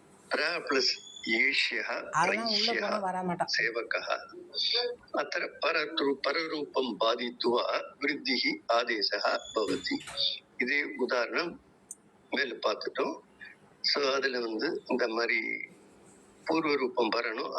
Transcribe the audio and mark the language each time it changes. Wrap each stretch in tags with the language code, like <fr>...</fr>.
<sa>பிர பிளஸ் ஏஷ்யः प्रैष्यः सेवकः. अत्र पररूपं बाधित्वा वृद्धिः आदेशः भवति.</sa> <ta>இதே உதாரணம் மேல பார்த்துட்டோம். ஸோ அதுல வந்து இந்த மாதிரி பூர்வ ரூபம் வரணும்.</ta>